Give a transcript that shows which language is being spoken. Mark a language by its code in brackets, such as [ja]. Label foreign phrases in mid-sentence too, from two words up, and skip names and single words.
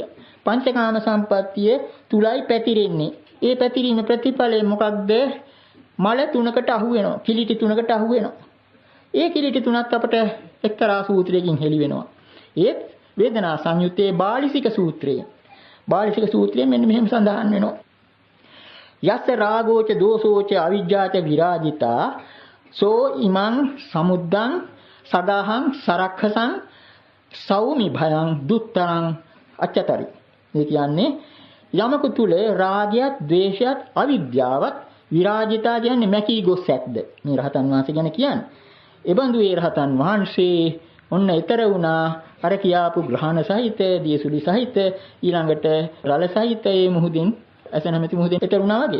[si] පංචකාම සම්පත්තිය තුලයි පැතිරෙන්නේ. ඒ පැතිරීම ප්‍රතිඵලය මොකක්ද? මල තුනකට අහු වෙනවා. කිලිටි තුනකට අහු වෙනවා. ඒ කිලිටි තුනත් අපිට එක්තරා සූත්‍රයකින් හෙළි වෙනවා. ඒත් වේදනා සංයුත්තේ බාලිසික සූත්‍රය. බාලිසික සූත්‍රයෙන් මෙන්න මෙහෙම සඳහන් වෙනවා. [pi] යස්ස රාගෝච දෝසෝච අවිජ්ජාච විරාජිතා සෝ ඉමං සමුද්දං සදාහං සරක්ඛසං සෞමි භයං දුත්තරං අච්චතරි. [si] මේ කියන්නේ යමකු තුල රාගයත් ද්වේෂයත් අවිද්‍යාවත් විරාජිතා කියන්නේ මැකී ගොස් ඇත්ද. මේ රහතන් වහන්සේ ගැන කියන්නේ. එබඳු ඒ රහතන් වහන්සේ ඔන්න ඊතර වුණා අර කියාපු ග්‍රහණ සහිත දියසුලි සහිත ඊළඟට රළ සහිත මේ මුහුදින් ඇස නැමැති මුහුදින් ඊතර වුණා වගේ.